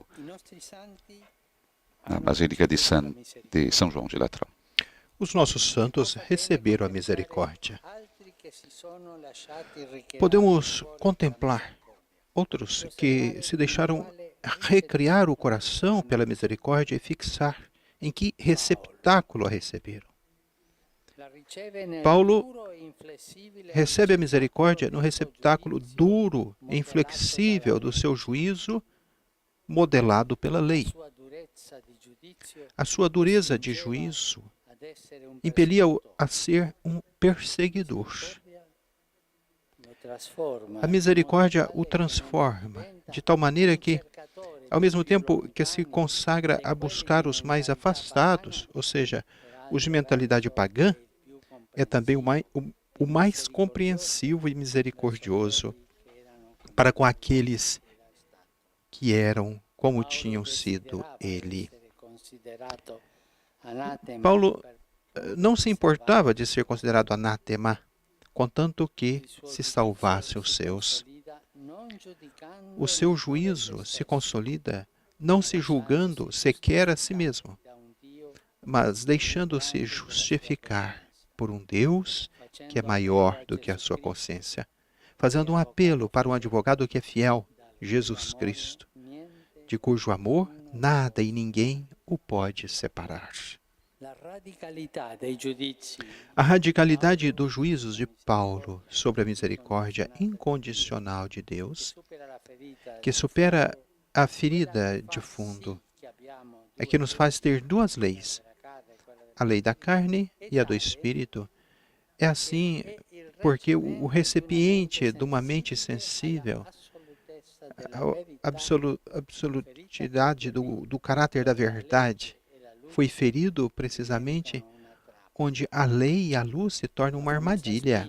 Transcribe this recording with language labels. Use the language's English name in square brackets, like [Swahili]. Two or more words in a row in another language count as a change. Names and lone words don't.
[Italian] i nostri santi [Portuguese] na Basílica de São João de Latrão. Os nossos santos receberam a misericórdia. [Italian] altri che si sono lasciati richiamare [Portuguese] Podemos contemplar outros que se deixaram recriar o coração pela misericórdia e fixar em que receptáculo a receberam. [Italian] la riceve nel Paulo duro e inflessibile [Portuguese] recebe a misericórdia no receptáculo duro e inflexível do seu juízo, modelado pela lei. [Italian] sua durezza di giudizio [Portuguese] A sua dureza de juízo [Italian] ad essere un [Portuguese] impelia-o a ser um perseguidor. [Italian] lo trasforma [Portuguese] A misericórdia o transforma, de tal maneira que, ao mesmo tempo que se consagra a buscar os mais afastados, ou seja, os de mentalidade pagã, é também o mais compreensivo e misericordioso para com aqueles que eram como tinham sido ele. [Italian] considerato anatema [Portuguese] Paulo não se importava de ser considerado anátema, contanto que se salvasse os seus. [Italian] non giudicando [Portuguese] O seu juízo se consolida não se julgando sequer a si mesmo, [Italian] da un Dio [Portuguese] mas deixando-se justificar por um Deus que é maior do que a sua consciência, fazendo um apelo para um advogado que é fiel, Jesus Cristo, [Italian] niente [Portuguese] de cujo amor nada e ninguém o pode separar. [Italian] la radicalità dei giudizi [Portuguese] A radicalidade dos juízos de Paulo sobre a misericórdia incondicional de Deus, [Italian] supera la ferita [Portuguese] que supera a ferida de fundo, [Italian] che abbiamo [Portuguese] é que nos faz ter duas leis, [Italian] della carne e quella [Portuguese] a lei da carne e a do espírito. É assim porque o recipiente de uma mente sensível, a absolutidade do caráter da verdade, foi ferido precisamente onde a lei e a luz se tornam uma armadilha.